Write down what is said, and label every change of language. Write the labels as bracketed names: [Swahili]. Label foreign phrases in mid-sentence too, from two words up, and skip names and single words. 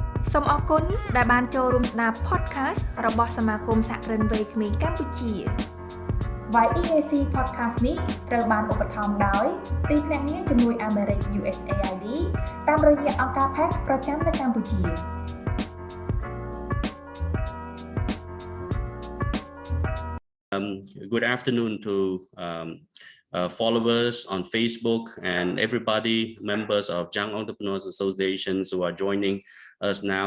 [Khmer] សូមអរគុណដែលបានចូលរួមស្ដាប់ podcast របស់សមាគមសហគ្រិនវ័យក្មេងកម្ពុជា YEAC podcast នេះត្រូវបានឧបត្ថម្ភដោយទីភ្នាក់ងារជំនួយអាមេរិក USAID តាមរយៈអង្គការ PAC ប្រចាំនៅកម្ពុជា [English] Good afternoon to followers on Facebook and everybody, members of Young Entrepreneurs Associations who are joining us now.